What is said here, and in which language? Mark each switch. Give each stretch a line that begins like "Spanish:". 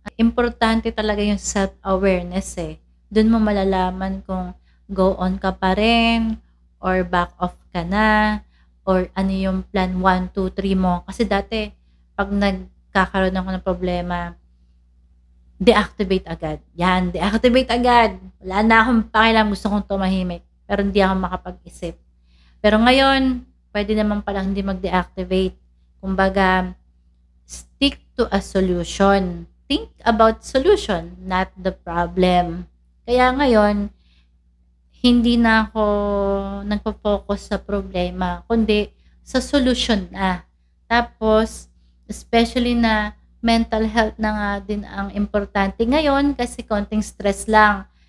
Filipino: Importante talaga yung self-awareness eh. Doon mo malalaman kung
English: go on
Filipino: ka pa rin, or
English: back off
Filipino: ka na, or ano yung plan 1, 2, 3 mo. Kasi dati, pag nagkakaroon ako ng problema, deactivate agad. Yan, deactivate agad. Wala na akong pakialam, gusto kong tumahimik. Pero hindi ako makapag-isip. Pero ngayon, pwede naman pala hindi mag-deactivate.
English: Kumbaga, stick to a solution. Think about solution, not the problem.
Filipino: Kaya ngayon, hindi na ako nagpo-focus sa problema, kundi sa solution na. Tapos,
English: especially
Filipino: na mental health na nga din ang importante ngayon kasi konting stress lang.